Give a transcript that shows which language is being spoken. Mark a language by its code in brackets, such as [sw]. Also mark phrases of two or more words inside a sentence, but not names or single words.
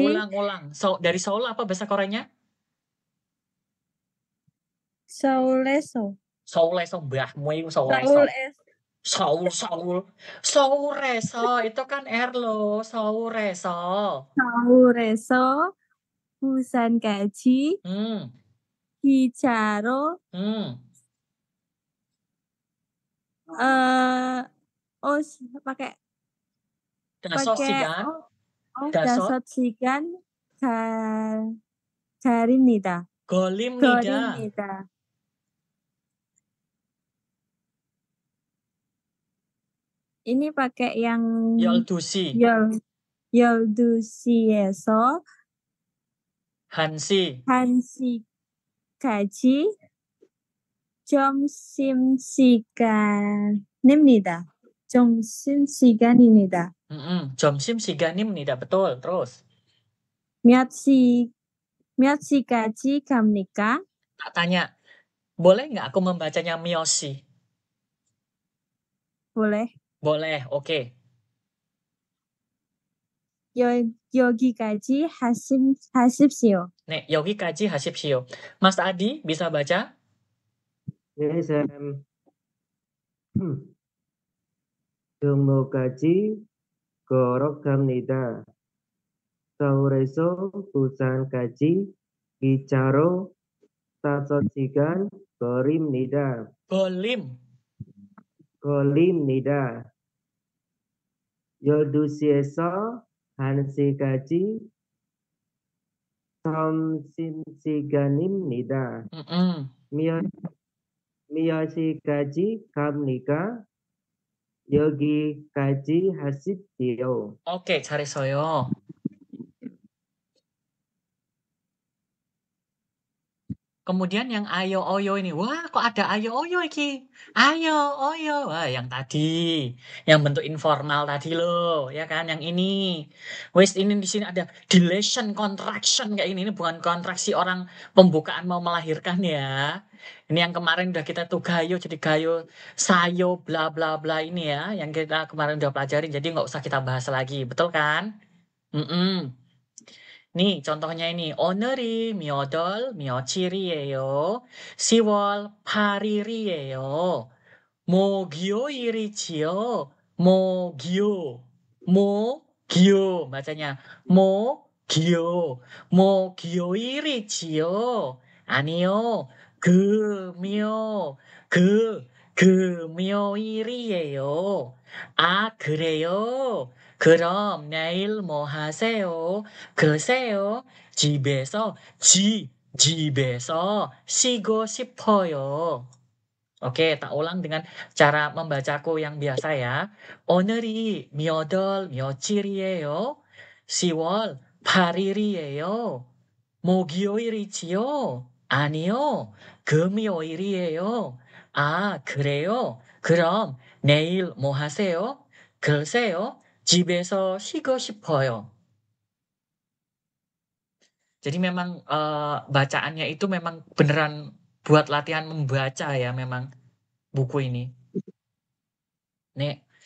[id] Ulang. Dari Seoul apa bahasa Koreanya? [ko] 서울에서. [id] Seoul에서 mbahmu itu Seoul에서. Seoul에서 itu kan R lo. [ko] Seoul에서 부산까지 기차로 pakai 5 시간 걸립니다. [id] Ini pakai yang [ko] 12시. 12시에서 1시까지 점심시간입니다. 점심시간입니다. [id] Betul. Terus. [ko] 몇 시까지 갑니까? [id] Tak tanya, boleh nggak aku membacanya Miyoshi? boleh. Boleh, oke. [ko] 여기까지 하십시오. 네, 여기까지 하십시오. [id] Mas Adi bisa baca? [ko] 네, Sam. 종로까지 걸어갑니다. 서울에서 부산까지 기차로 5시간 걸립니다. 걸립니다. 12시에서 1시까지 점심시간입니다. 몇 시까지 갑니까? 여기까지 하십시오. [id] Oke, 잘했어요. Kemudian yang ayo oyo ini, wah kok ada ayo oyo iki? Ayo oyo, wah yang tadi, yang bentuk informal tadi loh, ya kan? Yang ini, wes ini di sini ada [en] dilation contraction [id] kayak ini bukan kontraksi orang pembukaan mau melahirkan ya. Ini yang kemarin udah kita tuh gayo, jadi gayo sayo bla bla bla ini ya, yang kita kemarin udah pelajarin, jadi nggak usah kita bahas lagi, betul kan? 니, contohnya ini. [ko] 오늘이 며칠이에요? 10월 8일이에요. 목요일이지요. 목요. bacanya. 목요일이지요. 아니요. 금요일이에요. 아, 그래요? 그럼 내일 뭐 하세요? 글쎄요, 집에서 쉬고 싶어요. [id] Oke, tak ulang dengan cara membacaku yang biasa ya. [ko] 오늘이 며칠이에요? 10월 8일이에요. 목요일이지요? 아니요, 금요일이에요. 아, 그래요? 그럼 내일 뭐 하세요? 글쎄요, 집에서 쉬고 싶어요. [id] Jadi memang bacaannya itu memang beneran buat latihan membaca ya memang buku ini. Nih,